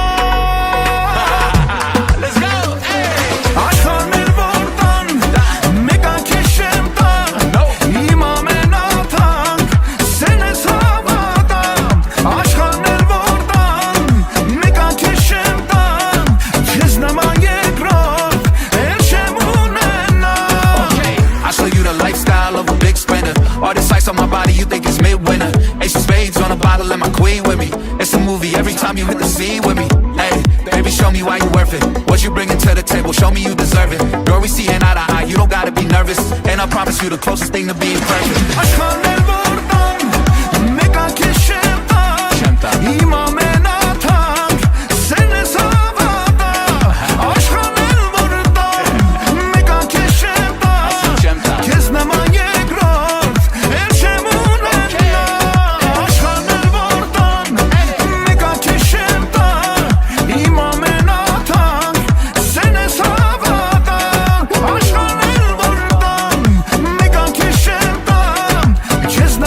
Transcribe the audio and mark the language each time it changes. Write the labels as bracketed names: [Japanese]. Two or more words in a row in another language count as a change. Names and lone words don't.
[Armenian] Աշխարհներ որ տան Մեկա քեզ չեմ տա Իմ ամենաթանկ Սերն ես հավատամ Աշխարհներ որ տան Մեկա քեզ չեմ տա Քեզ նման երկրորդ Էլ չեմ ունենա [English] I show you the lifestyle of a big spender. All this ice on my body, you think it's midwinter. Ace of spades on a bottle and my queen with me. It's a movie every time you hit the scene with me. Hey, baby, show me why you worth it. What you bringing to the table, show me you deserve it. Girl, we seeing eye to eye, you don't gotta be nervous. And I promise you the closest thing to being perfect. [Armenian] Աշխարհներ որ տան Մեկա քեզ չեմ տա Իմ ամենաթանկ Սերն ես հավատամ Աշխարհներ որ տան Մեկա քեզ չեմ տա Քեզ նման երկրորդ Էլ չեմ ունենա Աշխարհներ որ տան Մեկա քեզ չեմ տա Իմ ամենաթանկ Սերն ես հավատամ Աշխարհներ որ տան Մեկա քեզ չեմ տա